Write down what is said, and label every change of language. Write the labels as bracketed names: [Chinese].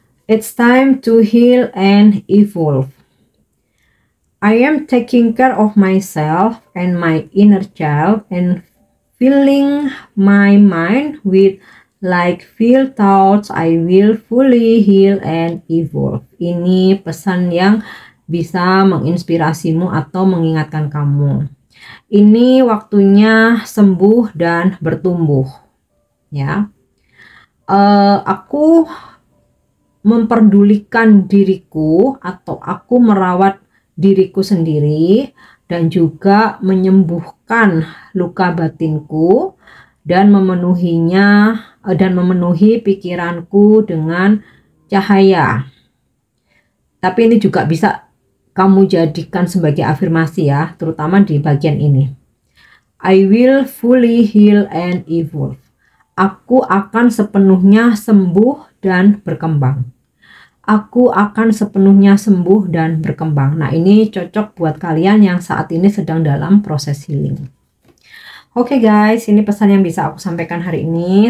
[English] It's time to heal and evolve. I am taking care of myself and my inner child and filling my mind with like feel thoughts. I will fully heal and evolve. [Indonesian] Ini pesan yang bisa menginspirasimu atau mengingatkan kamu. Ini waktunya sembuh dan bertumbuh ya. Aku memperdulikan diriku atau aku merawat diriku sendiri dan juga menyembuhkan luka batinku dan memenuhinya dan memenuhi pikiranku dengan cahaya. Tapi ini juga bisa kamu jadikan sebagai afirmasi ya, terutama di bagian ini. [English] I will fully heal and evolve. [Indonesian] Aku akan sepenuhnya sembuh dan berkembang. Aku akan sepenuhnya sembuh dan berkembang. Nah, ini cocok buat kalian yang saat ini sedang dalam proses healing. Oke guys, ini pesan yang bisa aku sampaikan hari ini.